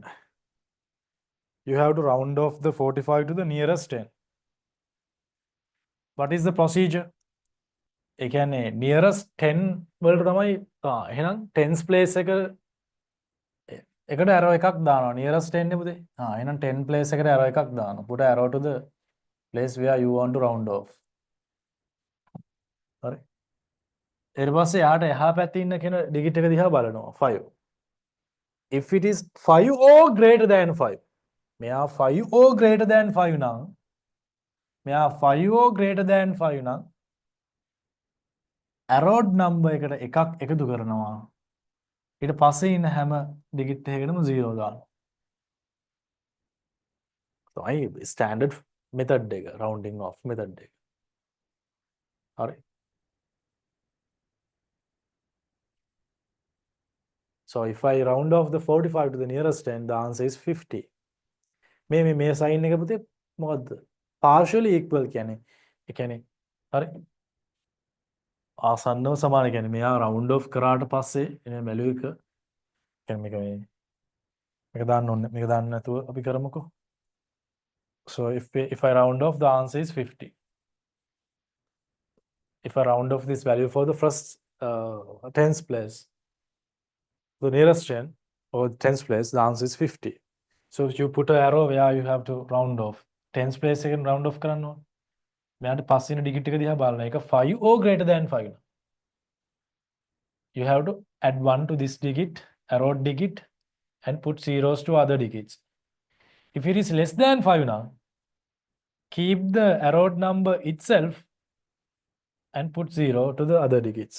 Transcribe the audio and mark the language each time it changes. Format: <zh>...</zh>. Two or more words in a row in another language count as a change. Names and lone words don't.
<en>You have to round off the 45 to the nearest 10. What is the procedure?</en> <si>ඒ කියන්නේ nearest 10 වලට තමයි එහෙනම් 10s place එක එකට arrow එකක් දානවා nearest 10 නේ පුතේ. එහෙනම් 10 place එකට arrow එකක් දානවා.</si> <en>Put an arrow to the place where you want to round off.</en> <si>හරි. ඊට පස්සේ යාට එහා පැත්තේ ඉන්න කෙන digit එක දිහා බලනවා 5.</si> <en>If it is 5 or greater than 5.</en> <si>මෙයා</si> <en>5 or greater than 5</en> <si>නම් මෙයා</si> <en>5 or greater than 5</en> <si>නම්</si> <en>arrowed number</en> <si>එකට එකක් එකතු කරනවා. ඊට පස්සේ ඉන්න හැම digit එකකටම 0 දානවා. තමයි</si> <en>standard method</en> <si>එක</si> <en>rounding off method</en> <si>එක. හරි.</si> <en>So if I round off the 45 to the nearest 10, the answer is 50.</en> <si>මේ sign එක පුතේ මොකද්ද?</si> <en>Partially equal කියන්නේ.</en> <si>ඒ කියන්නේ හරි. ආසන්නව සමාන කියන්නේ මෙයා</si> <en>round off</en> <si>කරාට පස්සේ එන value එක කියන්නේ මේක දාන්න ඕනේ. මේක දාන්න නැතුව අපි කරමුකෝ.</si> <en>So if I round off, the answer is 50. If I round off this value for the first tens place, the nearest 10 or tens place, the answer is 50. So if you put an arrow where you have to round off, tens place again round off</en> <si>කරන්න ඕනේ. මෙයාට පස්සේ ඉන්න digit එක දිහා බලන්න. ඒක</si> <en>5 or greater than 5. You have to add 1 to this digit, arrow digit, and put zeros to other digits. If it is less than 5 now, keep the arrowed number itself and put 0 to the other digits.</en>